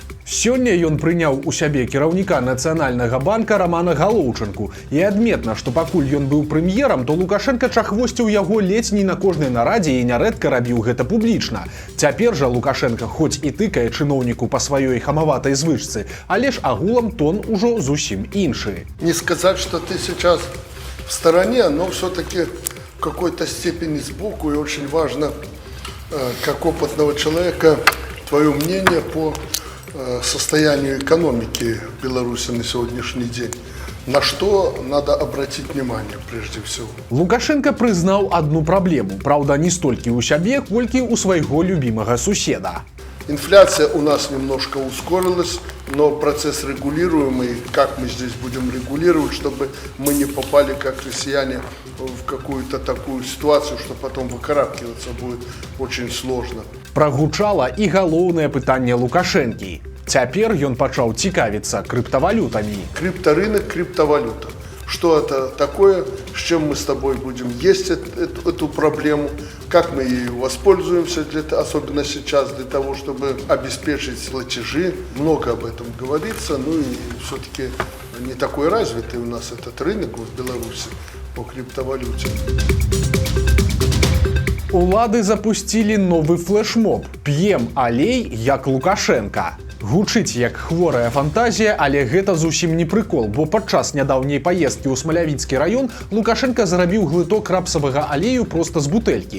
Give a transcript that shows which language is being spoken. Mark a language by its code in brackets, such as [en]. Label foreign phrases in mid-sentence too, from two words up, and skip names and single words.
[be] Сёння ён прыняў у сябе кіраўніка Нацыянальнага банка Рамана Галоўчынку. І адметна, што пакуль ён быў прэм'ерам, то Лукашенка чахвосціў яго ледзь не на кожнай нарадзе і нярэдка рабіў гэта публічна. Цяпер жа Лукашенка хоць і тыкае чыноўніку па сваёй хамаватай звычцы, але ж агулам тон ужо зусім іншы. [ru] Не сказать, что ты сейчас в стороне, но все-таки в какой-то степени сбоку, и очень важно, как опытного человека, твое мнение по состоянию экономики в Беларуси на сегодняшний день. На что надо обратить внимание прежде всего? [be] Лукашенко прызнаў одну праблему, правда, не столькі ў сябе, колькі ў свайго любімага суседа. [ru] Инфляция у нас немножко ускорилась, но процесс регулируемый. Как мы здесь будем регулировать, чтобы мы не попали, как россияне, в какую-то такую ситуацию, что потом выкарабкиваться будет очень сложно. [be] Прагучала і галоўнае пытанне Лукашэнкі. Цяпер ён пачаў цікавіцца крыптавалютамі. [ru] Крипторынок, криптовалюта. Что это такое, с чем мы с тобой будем есть эту проблему, как мы ею воспользуемся, особенно сейчас, для того, чтобы обеспечить платежи. Много об этом говорится, ну и все-таки не такой развитый у нас этот рынок в Беларуси по криптовалюте. [be] Улады запусцілі новы флешмоб «П'ем алей, як Лукашенка». Гучыць як хворая фантазія, але гэта зусім не прыкол, бо падчас нядаўняй паездкі ў Смалявіцкі раён Лукашенка зарабіў глыток рапсавага алею проста з бутэлькі.